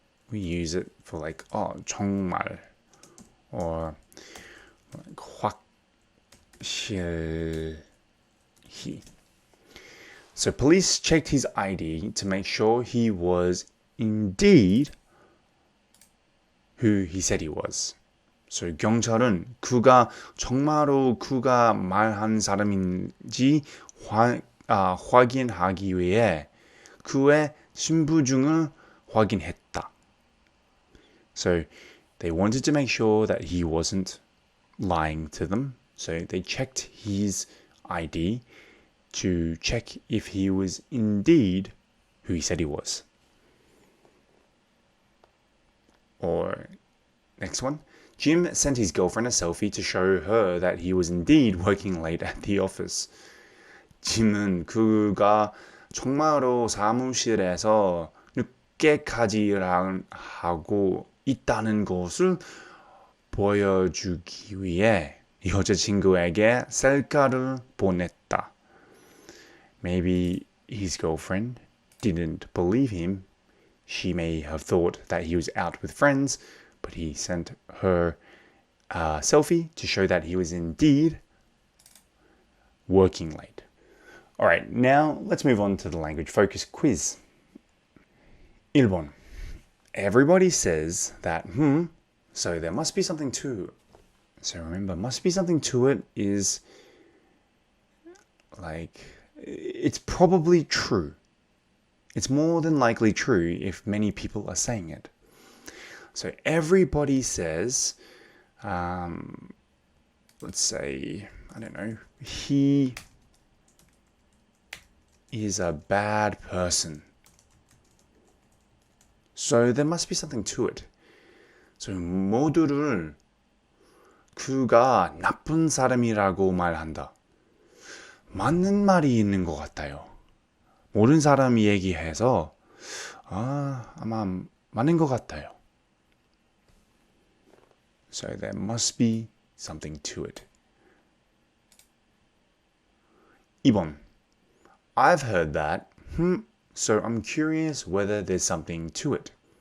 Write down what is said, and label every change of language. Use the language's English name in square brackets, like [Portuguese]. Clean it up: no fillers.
[English] We use it for like, 정말, or like 확실히. So police checked his ID to make sure he was indeed who he said he was. [Korean] So 경찰은 정말로 그가 말한 사람인지 확인하기 위해 그의 신분증을 확인했다. [English] So they wanted to make sure that he wasn't lying to them. So they checked his ID to check if he was indeed who he said he was. Or next one. Jim sent his girlfriend a selfie to show her that he was indeed working late at the office. [Korean] 짐은 그가 정말로 사무실에서 늦게까지 일하고 있다는 것을 보여주기 위해 여자친구에게 셀카를 보냈다. [English] Maybe his girlfriend didn't believe him. She may have thought that he was out with friends, but he sent her a selfie to show that he was indeed working late. All right, now let's move on to the language focus quiz. [Korean] 1번. [English] Everybody says that, so there must be something to it. So remember, must be something to it is like, it's probably true. It's more than likely true if many people are saying it. So everybody says, let's say, I don't know, he is a bad person. So there must be something to it. [Korean] So 모두를 그가 나쁜 사람이라고 말한다. 맞는 말이 있는 것 같아요. 모든 사람이 얘기해서 아마 맞는 것 같아요. [English] So there must be something to it. [Korean] 2번. [English] I've heard that, so I'm curious whether there's something to it.